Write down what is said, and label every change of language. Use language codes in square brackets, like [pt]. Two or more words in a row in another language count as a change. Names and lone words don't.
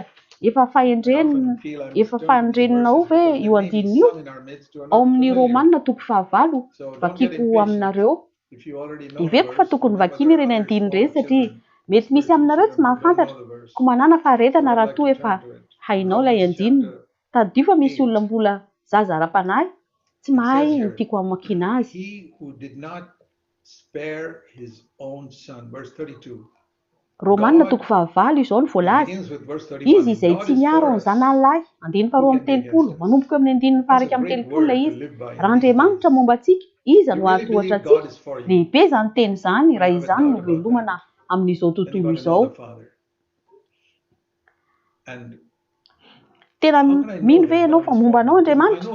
[mg] Efa fahendrenina ho ve io andininy io ao amin'ny Romanina 5:9 vakiako aminareo. Iveko fa tokony vakiana ireny andininy ireny satria mety misy aminareo tsy mahafantatra, ko manana faharetana raha toa efa hainao ilay andininy. Tadio fa misy olona mbola zaza ara-panahy tsy mahay ny tiako amakiana azy. [en] He who did not spare his own son. Verse 32. [mg] Romanina toko fahavalo izao ny voalaza. [en] Begins with verse 31. [mg] Izy izay tsy miaro ny zanahalahy, andiny faharoa amin'ny telopolo, manomboka amin'ny andininy faharaiky amin'ny telopolo ilay izy. Raha Andriamanitra momba antsika, iza no ahatohatra antsika? Lehibe izany teny izany, raha izany no velomana amin'izao tontolo izao. Tena mino ve ianao fa momba anao Andriamanitra?